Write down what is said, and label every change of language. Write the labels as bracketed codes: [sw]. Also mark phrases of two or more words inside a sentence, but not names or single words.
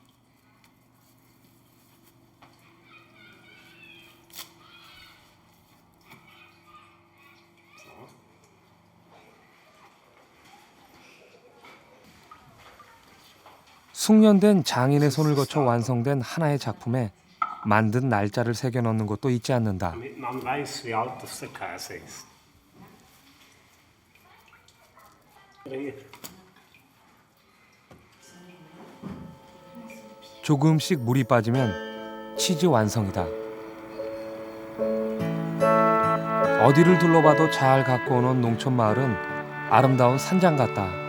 [ko] 숙련된 장인의 손을 거쳐 완성된 하나의 작품에 만든 날짜를 새겨 넣는 것도 잊지 않는다. [de] Damit man weiß, wie alt das der Käse ist. [ko] 조금씩 물이 빠지면 치즈 완성이다. 어디를 둘러봐도 잘 갖고 오는 농촌 마을은 아름다운 산장 같다.